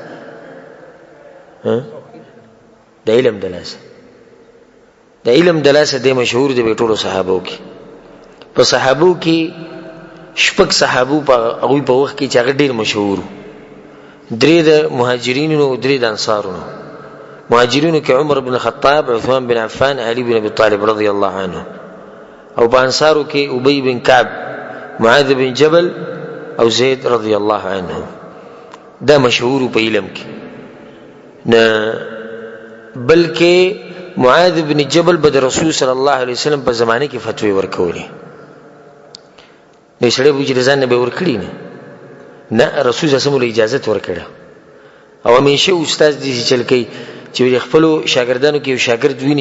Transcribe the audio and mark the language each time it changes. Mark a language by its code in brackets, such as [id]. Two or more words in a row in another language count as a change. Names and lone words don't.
[ps] د علم د لاسه د علم د لاسه دی مشهور دی په ټولو صحابو کې په صحابو کې شپږ صحابو په هغوی په وخت کې چې هغه ډېر مشهور وو 3 د مهاجرینو او 3 د انصارونو مهاجرینو کې عمر بن الخطاب عثمان بن عفان علي بن ابي طالب [ar] رضی الله عنه [ps] او په انصارو کې ابي بن كعب معاذ بن جبل او زید [ar] رضی الله عنه [ps] دا مشهور په علم کې نه بلکې معاذ بن جبل بد رسول [ar] صلی الله علیه وسلم [ps] په زمانه کې فتوی ورکولې نو سړی به چې ځان نه به ورکړي نه رسول [ar] صلی الله علیه وسلم [ps] اجازه ورکړه او همیشه استاد دې چل کوي چې خپل شاګردانو کې یو شاګرد ویني